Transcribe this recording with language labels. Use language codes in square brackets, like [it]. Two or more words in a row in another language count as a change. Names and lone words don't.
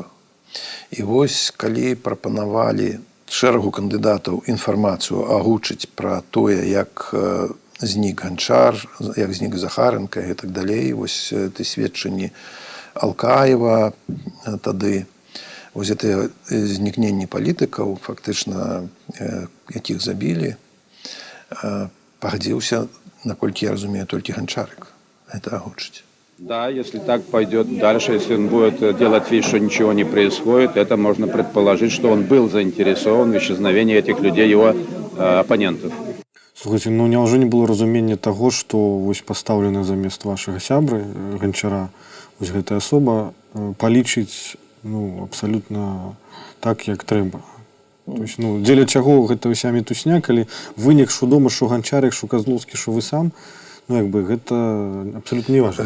[be] І вось, калі прапанавалі шэрагу кандыдатаў інфармацыю агучыць пра тое, як знік Ганчар, як знік Захаренка і так далей, вось ты сведчанні Алкаева тады, вось гэтыя знікненні палітыкаў, фактычна, якіх забілі, пагадзіўся, наколькі я разумею, толькі Ганчарык это агучыць. [ru] Да, если так пойдет дальше, если он будет делать вид, что ничего не происходит, это можно предположить, что он был заинтересован в исчезновении этих людей, его оппонентов. [be] Слухайте, няўжо не было разумення таго, што вось пастаўлена замест вашага сябры Ганчара, вось гэтая асоба палічыць абсалютна так, як трэба. [ru] То есть, [be] дзеля чаго гэта ўся мітусня, калі вынік, што дома, што Ганчарык, што Казлоўскі, што вы сам, гэта абсалютна не важна.